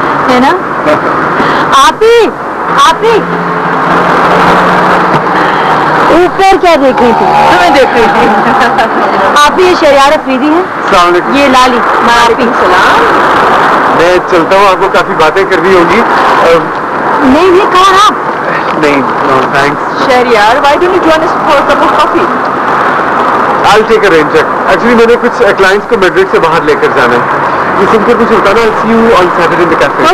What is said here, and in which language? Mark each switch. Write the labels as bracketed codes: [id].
[hi] है ना? आप ही ऊपर क्या देख रही थी? तुम्हें देख रही थी। आप ही ये शरियार अफरीदी है? अस्सलाम वालेकुम। ये लाली। वालेकुम सलाम। मैं चलता हूँ, आपको काफी बातें करनी होगी। नहीं कहा आप? नहीं, [en] No thanks. Shahryar, why don't you join us for a cup of coffee? I'll take a rain check. [hi] Actually मैंने कुछ क्लाइंट्स को मैड्रिड से बाहर लेकर जाना है। ये सुनकर कुछ होता ना, [en] I'll see you on Saturday in the cafe.